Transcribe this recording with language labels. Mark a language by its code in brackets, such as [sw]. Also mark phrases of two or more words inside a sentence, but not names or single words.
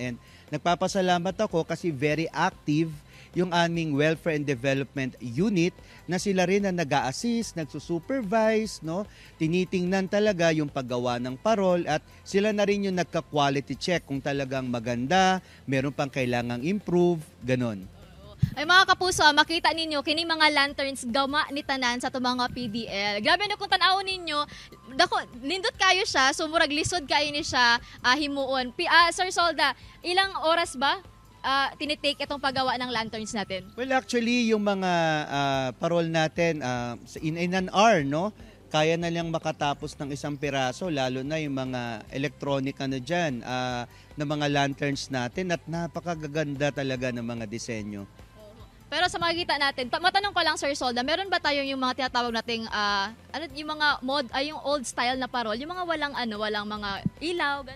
[tl] And nagpapasalamat ako kasi [en] very active [tl] yung aming Welfare and Development Unit na sila rin na nag-a-assist, nagsusupervise, no? Tinitingnan talaga yung paggawa ng parol at sila na rin yung nagka- [en] quality check [tl] kung talagang maganda, meron pang kailangang improve, ganon. [ceb] Ay mga kapuso, makita ninyo kini mga lanterns gama ni tanan sa mga PDL. Grabe na kung tan-awon ninyo, dako nindot kayo siya, so murag lisod kayo ni siya himuon. [tl] Sir Solda, ilang oras ba tinitake itong paggawa ng lanterns natin? [en] Well, actually, [tl] yung mga parol natin [en] in an hour, [tl] no? Kaya na lang makatapos ng isang piraso, lalo na yung mga electronic dyan, na mga lanterns natin at napakagaganda talaga ng mga disenyo. Pero sa makikita natin, matanong ko lang, Sir Solda, meron ba tayong yung mga tinatawag nating yung mga yung [en] old style [tl] na parol, yung mga walang mga ilaw, gano'n?